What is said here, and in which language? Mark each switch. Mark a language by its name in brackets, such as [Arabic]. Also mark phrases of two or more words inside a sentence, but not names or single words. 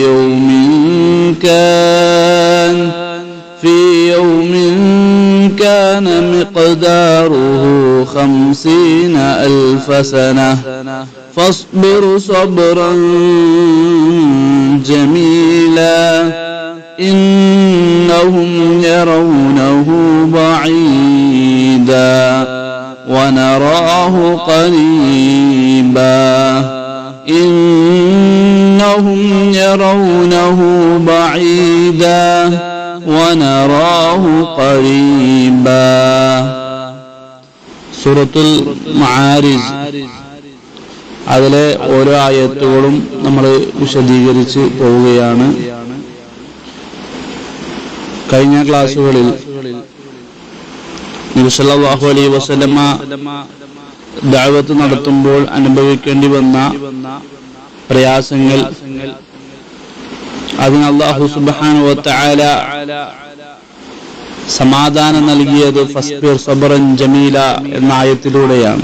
[Arabic] يوم كان مقداره 50,000 سنة فاصبر صبرا جميلا إنهم يرونه بعيدا ونراه قريبا. إنهم يرونه بعيدا ونراه قريبا. [Malayalam] സൂറത്തുൽ മആരിജ്, അതിലെ ഓരോ ആയത്തുകളും നമ്മൾ വിശദീകരിച്ച് പോവുകയാണ്. കഴിഞ്ഞ ക്ലാസ്സുകളിൽ നബി [Arabic] صلى الله عليه وسلم [Malayalam] ദഅവത്ത് നടത്തുമ്പോൾ അനുഭവിക്കേണ്ടി വന്ന പ്രയാസങ്ങൾ, അതിന് [Arabic] الله سبحانه وتعالى [Malayalam] സമാധാനം നൽകിയത് [Arabic] فاصبر صبرا جميلا [Malayalam] എന്ന ആയത്തിലൂടെയാണ്.